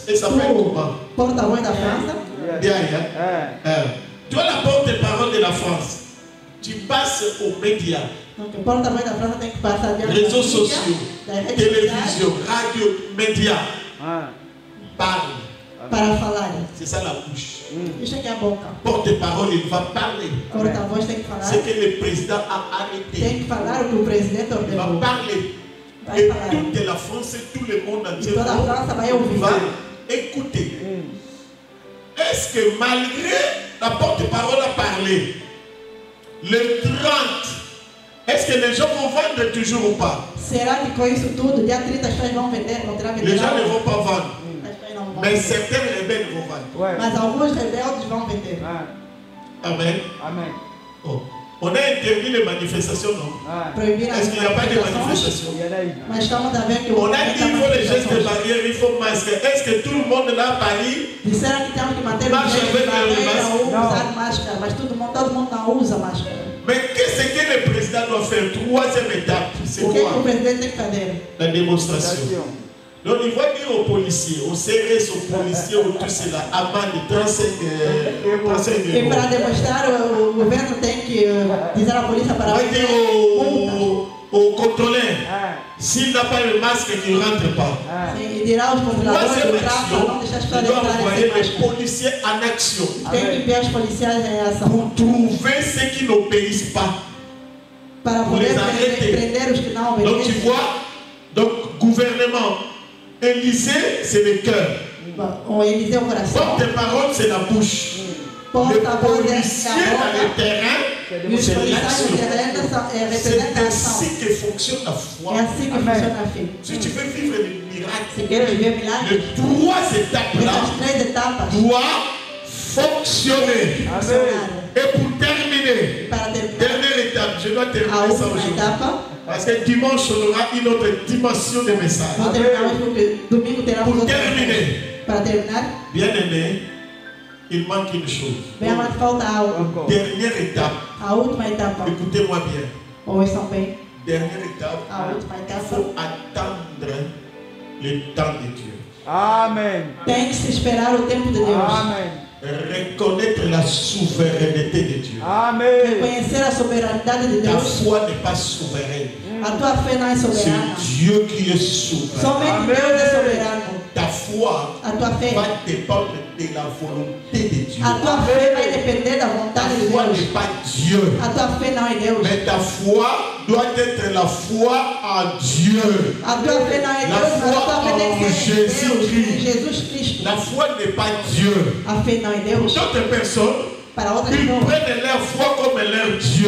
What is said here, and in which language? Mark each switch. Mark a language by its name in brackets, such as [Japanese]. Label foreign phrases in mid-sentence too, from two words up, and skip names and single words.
[French] Et ça s'appelle comment? [Portuguese] porta-voz da França. [French] Bien, hein? Ah. Toi, la porte-parole de la France. Tu passes aux médias, Donc, [Portuguese] o porta-voz da França tem que passar diante [French] réseaux [Portuguese] das mídias, [French] sociaux, [Portuguese] das redes sociais, [French] télévision, radio, médias. Ah. Parle. [Portuguese] para falar. [French] C'est ça la bouche. [Portuguese] Isso aqui é a boca. [French] Porte-parole, il va parler. [Portuguese] Porta-voz tem que falar. [French] Ce que le président a arrêté. [Portuguese] Tem que falar o que o presidente [French] Il va [Portuguese] ordenou. [French] parler. [Portuguese] Vai [French] Et [Portuguese] falar. [French] toute la France et tout le monde [Portuguese] E [French] entier [Portuguese] toda a França vai ouvir. [French] va écouter. Est-ce que malgré la porte-parole a parlé, le 30, est-ce que les gens vont vendre toujours ou pas? [Portuguese] Será que com isso tudo, dia 30 as pessoas vão vender? Vão tirar [French] Les [Portuguese] vender? [French] gens ne vont pas vendre. [Portuguese] As pessoas não vão [French] Mais [Portuguese] vender. [French] certains rebelles vont vendre. Ouais. [Portuguese] Mas alguns rebeldes vão vender. Ah. Amen. Amen. Oh. [French] On a interdit les manifestations, non? Ah. [Portuguese] Proibir as [French] Est-ce qu'il n'y a pas de [Portuguese] manifestações. [French] manifestations? Il y en a eu. [Portuguese] Mas estamos a ver que [French] On a dit qu'il faut les gestes [Portuguese] manifestações. [French] barrières, il faut masque. Est-ce que tout le monde là à Paris? [Portuguese] Disseram que temos que manter Mas o jeito também de barreira não. ou usar máscara, mas todo mundo não usa máscara. [French] Mais qu'est-ce que le président doit faire? Troisième étape, c'est [Portuguese] O que [French] quoi? [Portuguese] o presidente tem que fazer? [French] La démonstration. Station. Donc il va dire aux policiers, aux CRS, aux policiers, aux tout cela, amende 35 [Portuguese] E [French] euros. [Portuguese] para demonstrar, o governo tem que dizer à polícia [French] Il [Portuguese] para [French] va dire aux contrôleurs, Ah. s'il n'a pas le masque, qu'il ne rentre pas. Ah. [Portuguese] e dirá aos controladores [French] Troisième [Portuguese] do tráfego para não [French] action, [Portuguese] deixar as [French] il [Portuguese] pessoas [French] doit [Portuguese] entrarem [French] envoyer [Portuguese] sem [French] les [Portuguese] máscara. [French] policiers en action [Portuguese] Tem que enviar os policiais em ação [French] pour trouver ceux qui n'obéissent pas. [Portuguese] para Por poder eles arretem. prender os que não [French] Donc tu [Portuguese] obedecem. [French] vois, donc gouvernement, Élysée, c'est le cœur. [Portuguese] O Eliseu é o coração, [French] Porte-parole, c'est la bouche. Le policier dans le terrain, [Portuguese] Os [French] c'est [Portuguese] policiais no [French] l'action. [Portuguese] terreno [French] C'est [Portuguese] representam a ação. [French] ainsi que fonctionne la foi. [Portuguese] É assim que funciona a fé. [French] Si tu veux vivre des [Portuguese] Se [French] miracles, [Portuguese] quer viver milagres, [French] les trois étapes-là [Portuguese] essas 3 etapas [French] doivent fonctionner. [Portuguese] funcionaram. [French] Et pour terminer, [Portuguese] Para terminar [French] dernière étape, je dois [Portuguese] a [French] terminer ça [Portuguese] última [French] aujourd'hui. [Portuguese] etapa, [French] Parce que dimanche, on aura une autre dimension de message. [Portuguese] vou terminar hoje porque domingo terá [French] Pour [Portuguese] outra. [French] terminer, [Portuguese] Para terminar, [French] bien aimé, il manque une chose. [Portuguese] bem amado, falta algo. [French] Dernière étape, [Portuguese] A última etapa, [French] écoutez-moi bien. [Portuguese] ouçam bem, [French] Dernière étape, [Portuguese] a última [French] il [Portuguese] etapa [French] faut attendre le temps de Dieu. Amen. [Portuguese] tem que se esperar o tempo de Deus. Amen. [French] Reconnaître la souveraineté de Dieu. Amen. [Portuguese] Reconhecer a soberanidade de [French] Ta [Portuguese] Deus. [French] foi n'est pas souveraine. [Portuguese] A tua fé não é soberana. [French] C'est Dieu qui est souverain. [Portuguese] Somente Amém. Deus é soberano. [French] Ta foi [Portuguese] A tua fé, [French] va dépendre de la volonté de Dieu. [Portuguese] a tua fé vai depender da [French] Ta [Portuguese] vontade de [French] foi [Portuguese] Deus. [French] n'est pas Dieu. [Portuguese] A tua fé não é Deus. [French] Mais ta foi doit être la foi en Dieu. [Portuguese] A tua fé não é [French] La [Portuguese] Deus, mas a [French] foi [Portuguese] tua fé tem [French] en [Portuguese] que ser em Deus, [French] Jésus-Christ. [Portuguese] em Jesus Cristo. [French] La foi n'est pas Dieu. [Portuguese] A fé não é Deus. [French] D'autres personnes, [Portuguese] Para outras [French] ils [Portuguese] pessoas, [French] prennent leur foi comme leur Dieu.